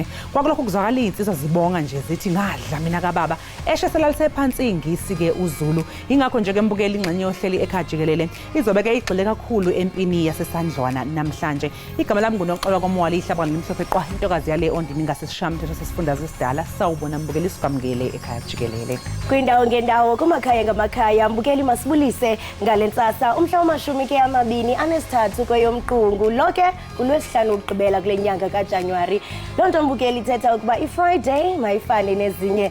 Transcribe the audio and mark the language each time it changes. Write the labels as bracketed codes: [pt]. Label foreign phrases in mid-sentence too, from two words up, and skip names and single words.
[zu] Kwakulokho kuzwakala insizwa zibonga nje zithi ngadla mina kababa. Esheselalise phansi ingisi ke uZulu. Ingakho nje ke mbukeli ingxenye yohlelo Ekhaya Jikelele izobe ke igxile kakhulu empini yasesandlwana namhlanje. Igama lami nguNoxolwa kwaMwala ihlaba limhlophe qwa intokazi yale ondini ngasesishamthetho sesifundazwe sidala sawubona mbukeli isigamukele Ekhaya Jikelele. [xh] Kwindawo ngendawo kumakhaya ngamakhaya mbukeli masibulise ngalentsasa umhla wama-23 kweyomqungu loke uLwesihlanu ugqibela kule nyanga kaJanuwari. Lonto mbukeli ithetha ukuba iFriday mayifane nezinye.